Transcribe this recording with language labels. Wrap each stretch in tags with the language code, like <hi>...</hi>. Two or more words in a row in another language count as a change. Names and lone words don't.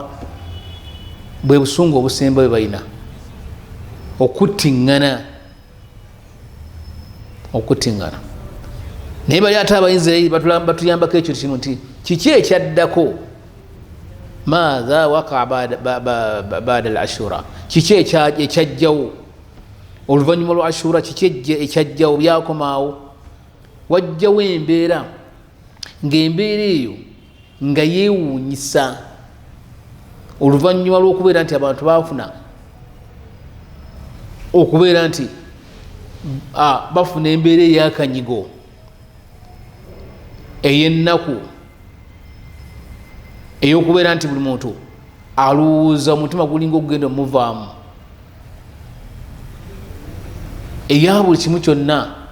<lg>Bwe busungu obusemba bwe balina okuttiŋŋana, okuttiŋŋana. Naye bali ate abayinza batuyambako ekyo kino nti kiki ekyaddako,</lg> <ar>ماذا وقع بعد العاشوراء,</ar> <lg>kiki ekyajjawo oluvannyuma lwa ashura, kiki ekyajjawo byakomaawo. Wajjawo embeera ng'embeera eyo nga yeewuunyisa oluvannyuma lw'okubeera nti abantu baafuna okubeera nti bafuna embeera ey'akanyigo ey'ennaku ey'okubeera nti buli muntu alowooza omutima gulinga okugenda omuvaamu, eya buli kimu kyonna.</lg>